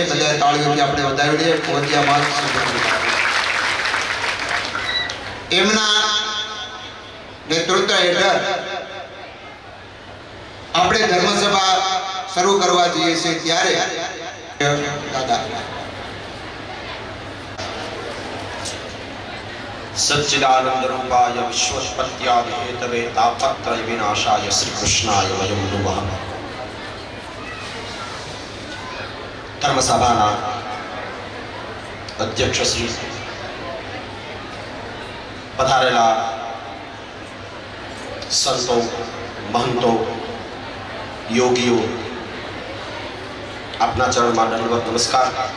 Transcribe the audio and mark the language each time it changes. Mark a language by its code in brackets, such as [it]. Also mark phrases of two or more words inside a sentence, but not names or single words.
[gu] બધા તાળીઓથી આપણે વધાવી લઈએ. કોદિયા મહાન શંભુગીરી એમના નેતૃત્વ હેઠળ આપણે ધર્મસભા શરૂ કરવા જઈએ છીએ ત્યારે દાદા [sa] सच्चिदानंद रूपाय विश्वोत्पत्त्यादि हेतवे तापत्रय विनाशाय श्री कृष्णाय वयं नुमः. [gu] धर्मसभाના અધ્યક્ષ શ્રી પધારેલા સંતો, મહંતો, યોગીઓ, આપના ચરણમાં દંડવત નમસ્કાર.